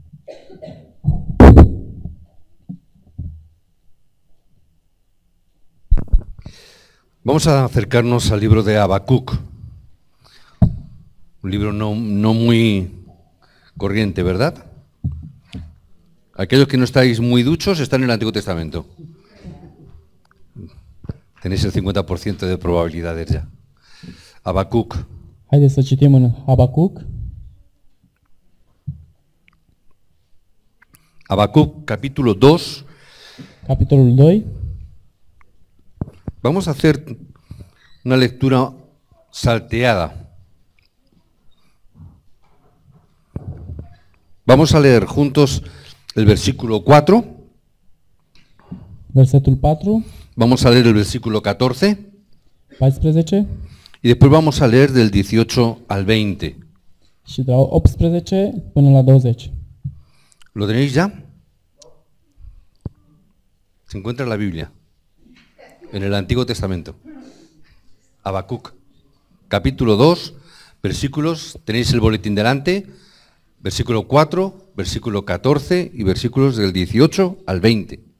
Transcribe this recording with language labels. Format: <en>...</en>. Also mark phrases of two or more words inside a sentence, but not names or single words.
<es>Vamos a acercarnos al libro de Habacuc, un libro no muy corriente, ¿verdad? Aquellos que no estáis muy duchos están en el Antiguo Testamento. Tenéis el 50% de probabilidades ya. Habacuc.</es> <ro>Haideți să citim în Habacuc.</ro> <es>Habacuc, capítulo 2.</es> <ro>Capitolul 2.</ro> <es>Vamos a hacer una lectura salteada. Vamos a leer juntos el versículo 4.</es> <ro>Versetul 4.</ro> <es>Vamos a leer el versículo 14. 14. Y después vamos a leer del 18 al 20.</es> <ro>Și de la 18 până la 20.</ro> <es>¿Lo tenéis ya? Se encuentra en la Biblia, en el Antiguo Testamento. Habacuc, capítulo 2, versículos, tenéis el boletín delante, versículo 4, versículo 14 y versículos del 18 al 20.</es>